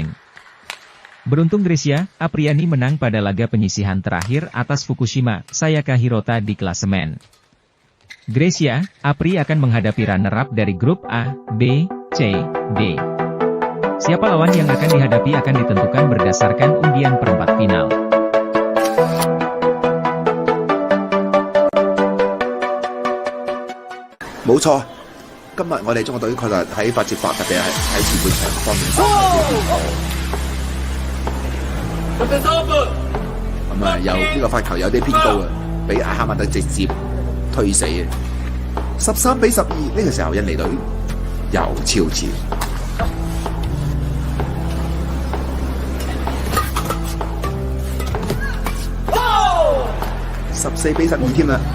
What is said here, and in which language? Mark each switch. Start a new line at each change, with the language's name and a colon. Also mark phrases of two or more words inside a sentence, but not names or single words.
Indonesian: Beruntung Grecia, Apriani menang pada laga penyisihan terakhir atas Fukushima, Sayaka Hirota di klasemen. Grecia, Apri akan menghadapi runner-up dari grup A, B, C, D. Siapa lawan yang akan dihadapi akan ditentukan berdasarkan undian perempat final.
Cantonese: 冇錯，今日我哋中國隊確實喺8接8，特別係喺前半場方面發揮得好。咁啊，有呢個發球有啲偏高啊，俾哈馬德直接推死嘅。13-12，呢個時候印尼隊又超前。14-12添啦。